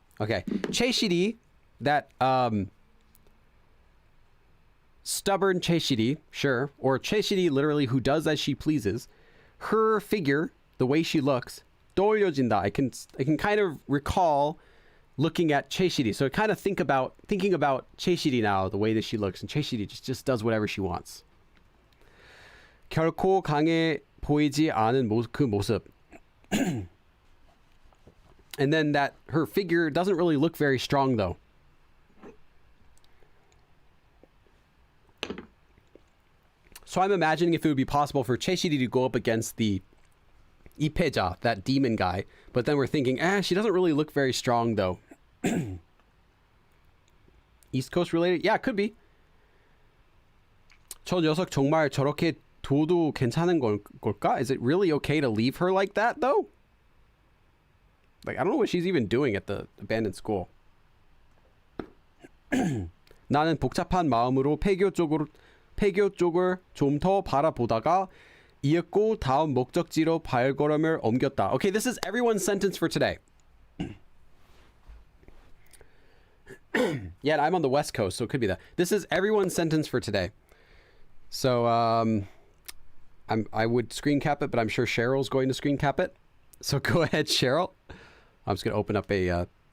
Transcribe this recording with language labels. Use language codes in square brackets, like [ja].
[en] 최시리, that stubborn 최시리, sure, or 최시리 literally who does as she pleases. Her figure, the way she looks, [ko] 떠올려진다. [en] I can kind of recall looking at 최시리. So kind of thinking about 최시리 now, the way that she looks, and 최시리 just does whatever she wants. [ko] 결코 강해 보이지 않은 그 모습. [en] And then that her figure doesn't really look very strong though. So I'm imagining if it would be possible for 최시리 to go up against the 이패자, that demon guy, but then we're thinking, she doesn't really look very strong though. East Coast related? Yeah, it could be. [ko] 저 녀석 정말 저렇게 둬도 괜찮은 걸까? [en] Is it really okay to leave her like that though? Like, I don't know what she's even doing at the abandoned school. [ko] 나는 복잡한 마음으로 폐교 쪽을 좀 더 바라보다가 이윽고 다음 목적지로 발걸음을 옮겼다. [en] Okay, this is everyone's sentence for today. Yeah, I'm on the West Coast, so it could be that. This is everyone's sentence for today. So, I would screen cap it, but I'm sure Cheryl's going to screen cap it. So go ahead, Cheryl. I'm just going to open up a...